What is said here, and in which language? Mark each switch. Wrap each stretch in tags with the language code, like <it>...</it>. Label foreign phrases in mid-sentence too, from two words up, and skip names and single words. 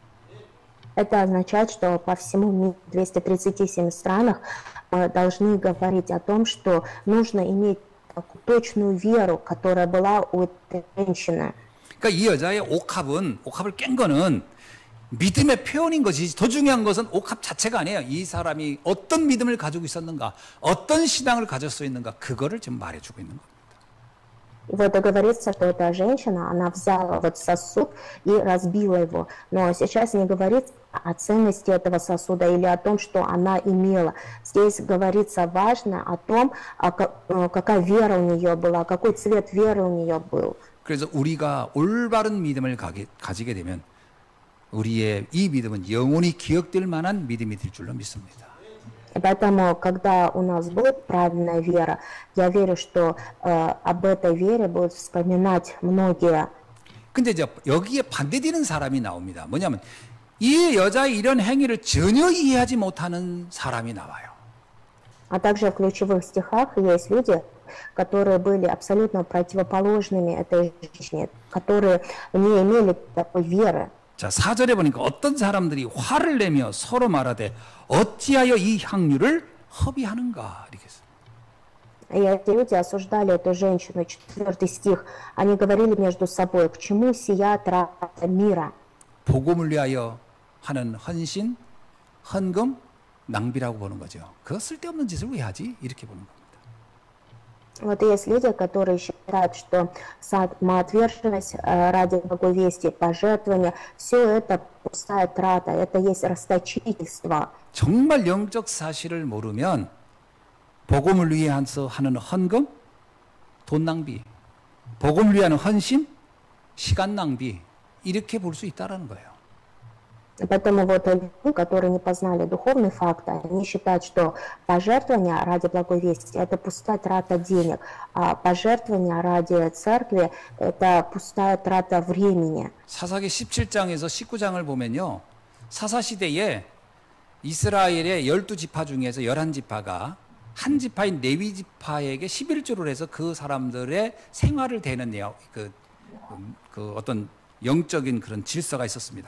<ru>Это означает, что по всему миру, 237 странах, мы должны говорить о том, что нужно иметь такую точную веру, которая была у этой женщины.</ru> <ko>그러니까 이 여자의 옥합을 깬 거는 믿음의 표현인 것이지, 더 중요한 것은 옥합 자체가 아니에요. 이 사람이 어떤 믿음을 가지고 있었는가, 어떤 신앙을 가졌어 있는가, 그거를 지금 말해주고 있는 겁니다.</ko> <ru>И вот говорится, что эта женщина, она взяла вот сосуд и разбила его. Но сейчас не говорится о ценности этого сосуда или о том, что она имела. Здесь говорится важно о том, какая вера у нее была, какой цвет веры у нее был.</ru> <ko>그래서 우리가 올바른 믿음을 가지게 되면 우리의 이 믿음은 영원히 기억될 만한 믿음이 될 줄로 믿습니다.</ko> <ru>И поэтому, когда у нас будет правильная вера, я верю, что об этой вере будут вспоминать многие.</ru> <ko>근데 이제 여기에 반대되는 사람이 나옵니다. 뭐냐면 이 여자의 이런 행위를 전혀 이해하지 못하는 사람이 나와요.</ko> <ru>А также в ключевых стихах есть люди, которые были абсолютно противоположными этой женщине, которые не имели такой веры.</ru> <ko>자, 4절에 보니까 어떤 사람들이 화를 내며 서로 말하되 어찌하여 이 향유를 허비하는가 이렇게 했어요.</ko> <ru>И эти люди осуждали эту женщину, 4 стих. Они говорили между собой, к чему сия трата мира?</ru> <ko>복음을 위하여 하는 헌신, 헌금, 낭비라고 보는 거죠. 그 쓸데없는 짓을 왜 하지? 이렇게 보는 겁니다.</ko> <ru>Вот есть люди, которые считают, что самоотверженность ради благой вести, пожертвования, все это пустая трата, это есть расточительство.</ru> <ko>정말 영적 사실을 모르면 복음을 위해서 하는 헌금, 돈 낭비, 복음을 위한 헌신, 시간 낭비 이렇게 볼 수 있다라는 거예요.</ko> <ru>Поэтому вот люди, которые не познали духовный факт, они считают, что пожертвование ради благой вести – это пустая трата денег, а пожертвование ради церкви – это пустая трата времени.</ru> <ko>사사기 17장에서 19장을 보면요. 사사시대에 이스라엘의 12지파 중에서 11지파가 한 지파인 레위 지파에게 11조를 해서 그 사람들의 생활을 대는 내용, 그 어떤 영적인 그런 질서가 있었습니다.</ko>